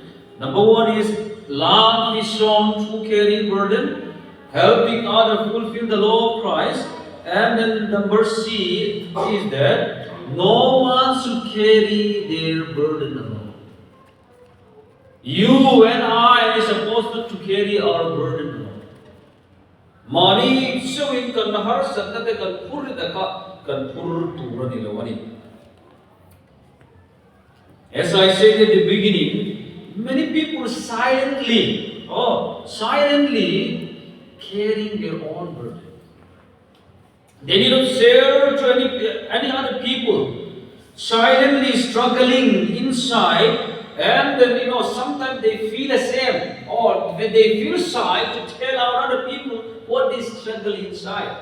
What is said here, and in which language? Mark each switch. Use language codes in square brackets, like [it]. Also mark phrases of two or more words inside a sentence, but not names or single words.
[en] Number 1 is love is shown through carrying burden, helping others fulfill the law of Christ. And then number C is that no one should carry their burden alone. You and I are supposed to carry our burden alone. Money showing [lus] kan har sakta te kan pur daka kan pur turani lawani. [en] As I said at the beginning, many people silently carrying their own burden. They did not share to any other people. Silently struggling inside, and then sometimes they feel ashamed or when they feel shy to tell our other people what they struggle inside.